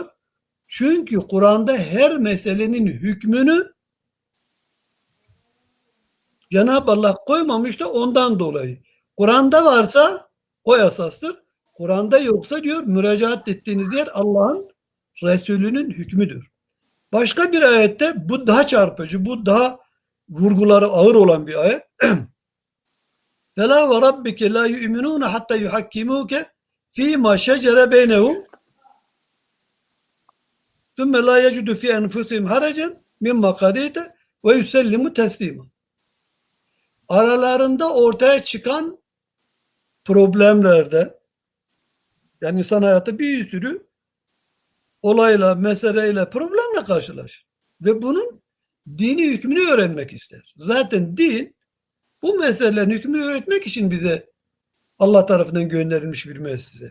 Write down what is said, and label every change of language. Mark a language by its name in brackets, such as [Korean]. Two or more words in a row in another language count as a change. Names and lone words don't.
[Turkish] Çünkü Kur'an'da her meselenin hükmünü Cenab-ı Allah koymamış da ondan dolayı. Kur'an'da varsa o esastır. Kur'an'da yoksa diyor müracaat ettiğiniz yer Allah'ın Resulü'nün hükmüdür. Başka bir ayette bu daha çarpıcı, bu daha vurguları ağır olan bir ayet. [Arabic] فَلَا وَرَبِّكَ لَا يُؤْمِنُونَ حَتَّى يُحَكِّمُوكَ ف۪ي مَا شَجَرَ بَيْنَهُمْ ثُمَّ لَا يَجُدُ فِي أَنْفُسِهِمْ حَرَجًا مِمَّا قَضَيْتَ وَيُسَلِّمُ تَسْلِيمًا. [Turkish] Aralarında ortaya çıkan problemlerde yani insan hayatı bir sürü olayla, meseleyle, problemle karşılaşır. Ve bunun dini hükmünü öğrenmek ister. Zaten din bu meselelerin hükmünü öğretmek için bize Allah tarafından gönderilmiş bir müessese.